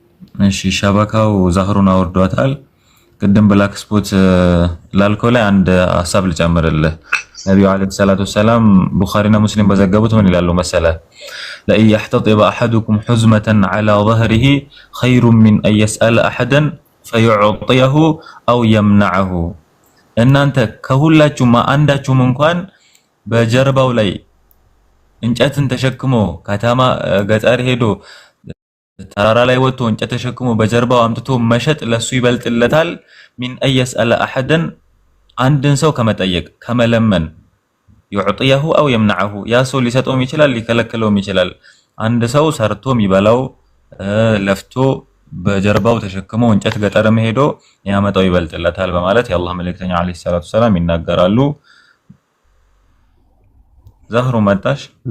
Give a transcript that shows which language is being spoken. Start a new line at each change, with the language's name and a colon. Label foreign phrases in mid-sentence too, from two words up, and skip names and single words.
Amharic: እሺ ሸበካው ዛህሩን አወርዷታል። ቅድም
English: black spot
Amharic: ላልከው ላይ አንድ ሐሳብ ልጨምርልህ። ነብዩ
Arabic: عليه الصلاة والسلام
Amharic: ቡኻሪና ሙስሊም በዘገቡት ምን ይላሉ መሰለ ለእን
Arabic: يحتطب احدكم حزمة على ظهره خير من ان يسأل احدا فيعطيه او يمنعه
Amharic: እናንተ ከሁላችሁም አንዳችሁም እንኳን በጀርባው ላይ እንጨትን ተሸክሞ ከተማ ገጠር ሄዶ ተራራ ላይ ወጥቶ እንጨት ተሸክሞ በጀርባው አምጥቶ መሸጥ ለሱ ይበልጥለታል
Arabic: من أن يسأل أحدا
Amharic: አንድን ሰው ከመጠየቅ ከመለመን
Arabic: يعطيه او يمنعه
Amharic: ያ ሰው ሊሰጠውም ይችላል ሊከለክለውም ይችላል አንድ ሰው ሰርቶ የሚበላው ለፍቶ በጀርባው ተሸክሞ እንጨት ገጠርም ሄዶ ያመጣው ይበልጥለታል በማለት የአላህ መልእክተኛ
Arabic: عليه الصلاة السلام
Amharic: ይናገራሉ ዛህሩ መጣሽ